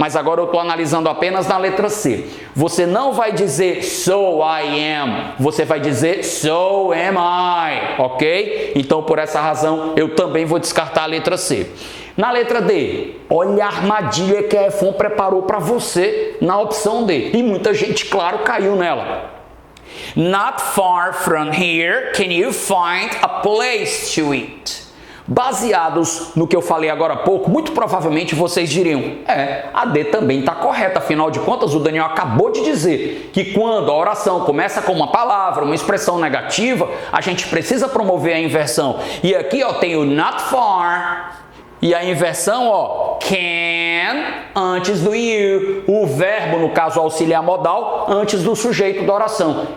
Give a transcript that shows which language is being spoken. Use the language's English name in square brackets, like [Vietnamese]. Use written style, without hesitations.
[Portuguese] Mas agora eu estou analisando apenas na letra C. Você não vai dizer [English] so I am. [Portuguese] Você vai dizer [English] so am I. [Portuguese] Ok? Então por essa razão eu também vou descartar a letra C. Na letra D, olha a armadilha que a Efon preparou para você na opção D. E muita gente, claro, caiu nela. [English] Not far from here, can you find a place to eat? [Portuguese] Baseados no que eu falei agora há pouco, muito provavelmente vocês diriam, a D também está correta, afinal de contas o Daniel acabou de dizer que quando a oração começa com uma palavra, uma expressão negativa, a gente precisa promover a inversão. E aqui tem o [English] not far [Portuguese] e a inversão, can antes do you, o verbo, no caso auxiliar modal, antes do sujeito da oração.